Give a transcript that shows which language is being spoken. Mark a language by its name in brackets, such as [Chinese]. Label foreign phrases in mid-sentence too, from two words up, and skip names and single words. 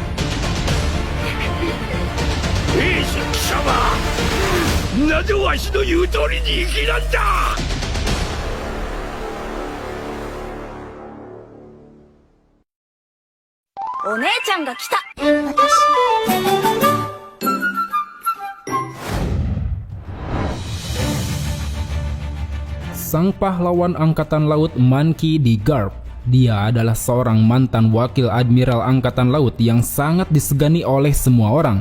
[Japanese] 兵士貴様、なぜわしの言う通りに生きなんだ。お姉ちゃんが来た。 [Indonesian] Sang pahlawan angkatan laut Monkey D. Garp. Dia adalah seorang mantan wakil admiral angkatan laut yang sangat disegani oleh semua orang.